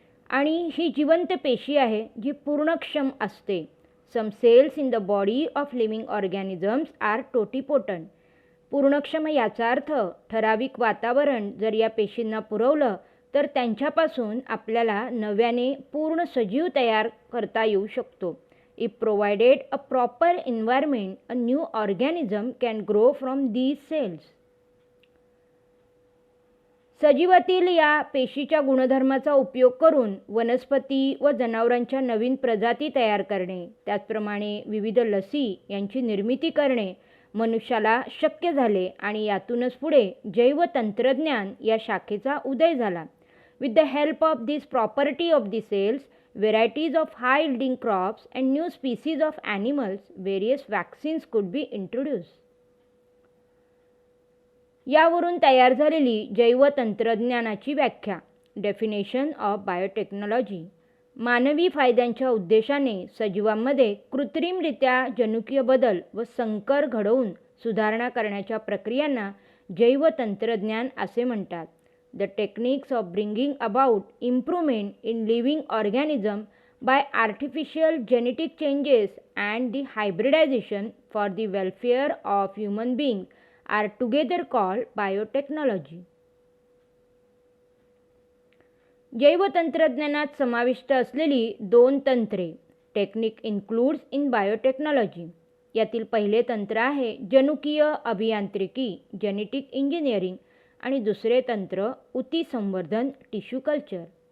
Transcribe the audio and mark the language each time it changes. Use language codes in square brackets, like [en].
[mr] आणि ही जिवंत पेशी आहे जी पूर्णक्षम असते. [en] Some cells in the body of living organisms are totipotent. [mr] पूर्णक्षम याचा अर्थ ठराविक वातावरण जर या पेशींना पुरवलं तर त्यांच्यापासून आपल्याला नव्याने पूर्ण सजीव तयार करता येऊ शकतो. [en] If provided a proper environment, a new organism can grow from these cells. [mr] सजीवातील या पेशीच्या गुणधर्माचा उपयोग करून वनस्पती व जनावरांच्या नवीन प्रजाती तयार करणे, त्याचप्रमाणे विविध लसी यांची निर्मिती करणे मनुष्याला शक्य झाले आणि यातूनच पुढे जैवतंत्रज्ञान या शाखेचा उदय झाला. [en] With the help of this property of the cells, varieties of high-yielding crops and new species of animals, various vaccines could be introduced. [mr] यावरून तयार झालेली जैवतंत्रज्ञानाची व्याख्या. [en] Definition of biotechnology. [mr] मानवी फायद्यांच्या उद्देशाने सजीवांमध्ये कृत्रिमरित्या जनुकीय बदल व संकर घडवून सुधारणा करण्याच्या प्रक्रियांना जैवतंत्रज्ञान असे म्हणतात. [en] The techniques of bringing about improvement in living organism by artificial genetic changes and the hybridization for the welfare of human beings are together called biotechnology. [mr] जैवतंत्रज्ञानात समाविष्ट असलेली 2 तंत्रे. [en] Technique includes in biotechnology. [mr] यातील पहिले तंत्र आहे जनुकीय अभियांत्रिकी, जेनेटिक इंजिनिअरिंग, आणि दुसरे तंत्र ऊती संवर्धन, टिश्यू कल्चर.